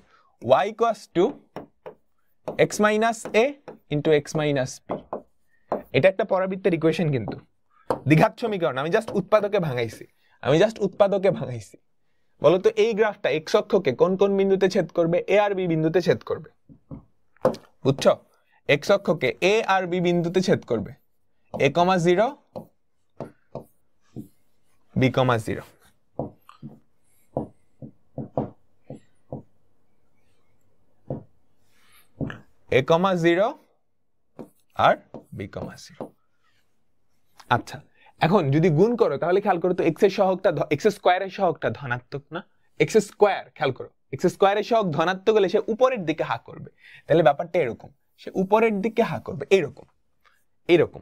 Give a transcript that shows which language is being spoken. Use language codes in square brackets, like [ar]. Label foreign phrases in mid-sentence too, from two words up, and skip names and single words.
[en] y equals to x minus a into x minus b, [bn] এটা একটা পরাবৃত্তের ইকুয়েশন কিন্তু দ্বিঘাত সমীকরণ। আমি জাস্ট উৎপাদকে ভাঙাইছি, বলো তো এই গ্রাফটা এক্স অক্ষকে কোন কোন বিন্দুতে ছেদ করবে? এ আর বি বিন্দুতে ছেদ করবে, বুঝছো? এক্স অক্ষকে এ আর বি বিন্দুতে ছেদ করবে, a, 0 b, 0। a, 0 আর b, 0। আচ্ছা, এখন যদি গুণ করো তাহলে খেয়াল করো তো এক্স এর সহগটা, [en] x square-er [bn] সহগটা ধনাত্মক না? [en] x square, [bn] খেয়াল করো [en] x square-er [bn] সহগ ধনাত্মক হলে সে উপরের দিকে হা করবে, তাহলে ব্যাপারটা এরকম, সে উপরের দিকে হা করবে এরকম এরকম।